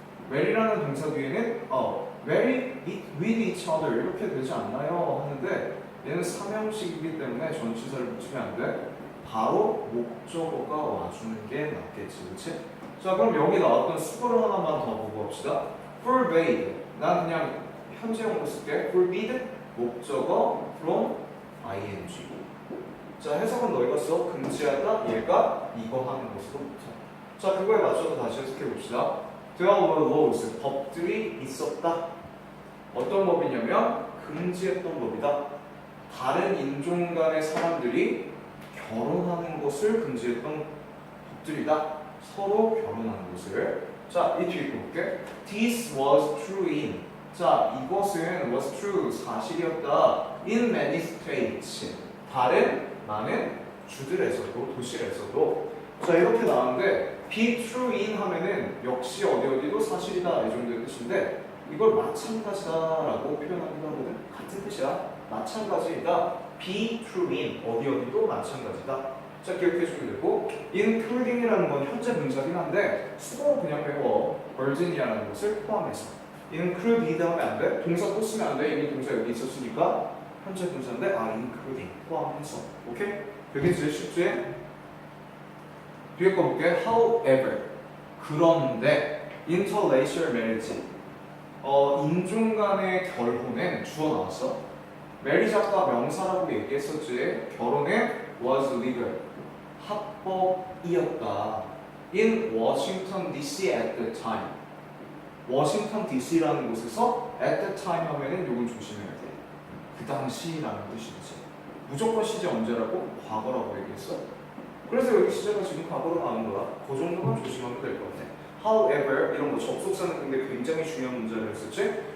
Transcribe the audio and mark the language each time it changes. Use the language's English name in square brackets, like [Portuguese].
[Korean] marry라는 동사 뒤에는 [English] marry with each other [Korean] 이렇게 되지 않나요? 하는데 얘는 삼형식이기 때문에 전치사를 붙이면 안 돼. 바로 목적어가 와주는 게 낫겠지, 그렇지? 자, 그럼 여기 나왔던 수거를 하나만 더 보고 합시다. [English] forbade. [Korean] 난 그냥 현재형으로 쓸게. [English] forbid 목적어 from ing. [Korean] 자, 해석은 너희가 써. 금지하다. 얘가 이거 하는 것으로부터. 자, 그거에 맞춰서 다시 해석해 봅시다. [English] There were laws. [Korean] 법들이 있었다. 어떤 법이냐면 금지했던 법이다. 다른 인종 간의 사람들이 결혼하는 것을 금지했던 법들이다. 서로 결혼하는 것을. 자, 이 뒤에 볼게. [English] This was true in. [Korean] 자, 이것은 was true. 사실이었다. [English] In many states. [Korean] 다른 많은 주들에서도, 도시에서도. 자, 이렇게 나왔는데 be true in 하면은 역시 어디도 사실이다 이 정도의 뜻인데 이걸 마찬가지다라고 표현하기도 하거든. 같은 뜻이야. 마찬가지이다. be true in 어디도 마찬가지다. 자, 기억해주면 되고 including이라는 건 현재 분사긴 한데 수동으로 그냥 배워. virgin이라는 것을 포함해서 include 하면 안 돼. 동사 또 쓰면 안 돼. 이미 동사 여기 있었으니까 현재 분사인데 including 포함해서. 오케이? 되게 제일 쉽지? 뒤에 거 볼게. However 그런데 interracial marriage 인종 간의 결혼엔 주어 나왔어. marriage 아까 명사라고 얘기했었지. 결혼은 was legal 합법이었다. [English] in Washington DC at the time. [Korean] 워싱턴 DC라는 곳에서 [English] at the time [Korean] 하면은 요건 조심해야 돼. 그 당시라는 뜻이지. 무조건 시제 언제라고? 과거라고 얘기했어. 그래서 여기 시제가 지금 과거로 나오는 거야. 그 정도만 조심하면 될 것 같아. However 이런 거 접속사는 근데 굉장히 중요한 문제를 했었지.